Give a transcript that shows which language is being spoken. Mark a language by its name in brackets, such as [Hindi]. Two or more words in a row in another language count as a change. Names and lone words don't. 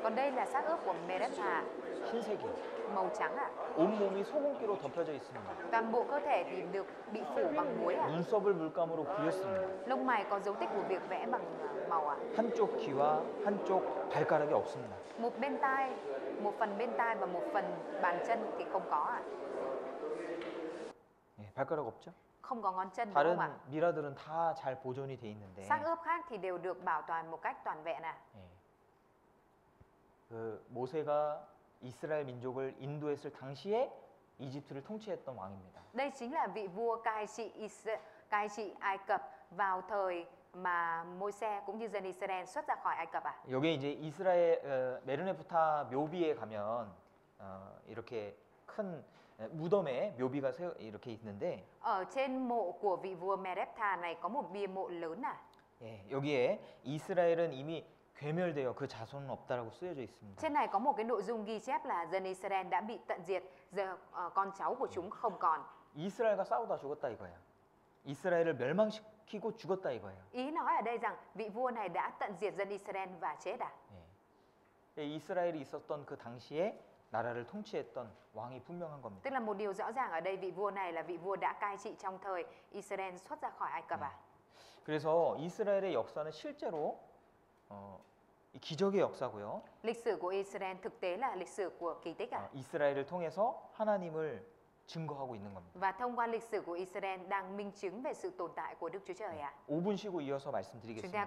[Vietnamese] Còn đây là xác ướp của Mereptha, [Korean] 흰색이요. [Vietnamese] màu trắng ạ. [Korean] 온몸이 소금기로 덮여져 있습니다. [Vietnamese] Toàn bộ cơ thể thì được bị phủ bằng muối ạ. [Korean] 눈썹을 물감으로 그렸습니다. [Vietnamese] Lông mày có dấu tích của việc vẽ bằng màu ạ. [Korean] 한쪽 귀와 한쪽 발가락이 없습니다. [Vietnamese] Một bên tai, một phần bên tai và một phần bàn chân thì không có ạ. [Korean] 예, 발가락 없죠? [Vietnamese] Không có ngón chân đúng không ạ? [Korean] 다른 미라들은 다 잘 보존이 돼 있는데 [Vietnamese] Xác ướp khác thì đều được bảo toàn một cách toàn vẹn ạ. [Korean] 예. 그 모세가 이스라엘 민족을 인도했을 당시에 이집트를 통치했던 왕입니다. [Vietnamese] Đây chính là vị vua cai trị Ai Cập vào thời mà Môi-se cũng như dân Israel xuất ra khỏi Ai Cập ạ. [Korean] 여기 이제 이스라엘 메르네프타 묘비에 가면 이렇게 큰 무덤에 묘비가 이렇게 있는데 [Vietnamese] Ở trên mộ của vị vua Mereptha này có một bia mộ lớn ạ. [Korean] 예, 여기에 이스라엘은 이미 괴멸되어 그 자손은 없다라고 쓰여져 있습니다. [Vietnamese] Trên này có một cái nội dung ghi chép là dân Israel đã bị tận diệt, giờ con cháu của chúng không còn. [Korean] 이스라엘과 싸우다 죽었다 이거예요. 이스라엘을 멸망시키고 죽었다 이거예요. [Vietnamese] Ý nói ở đây rằng vị vua này đã tận diệt dân Israel và chết ạ. [Korean] 예. 이스라엘이 있었던 그 당시에 나라를 통치했던 왕이 분명한 겁니다. [Vietnamese] Tức là một điều rõ ràng ở đây vị vua này là vị vua đã cai trị trong thời Israel xuất ra khỏi Ai Cập ạ. [Korean] 그래서 이스라엘의 역사는 실제로 이 기적의 역사고요. [Vietnamese] Lịch sử của Israel thực tế là lịch sử của kỳ tích ạ. [Korean] 이스라엘을 통해서 하나님을 증거하고 있는 겁니다. [Vietnamese] Và thông qua lịch sử của Israel đang minh chứng về sự tồn tại của Đức Chúa Trời ạ. [Korean] 5분 쉬고 이어서 [Vietnamese] Chúng ta [Korean] 말씀드리겠습니다.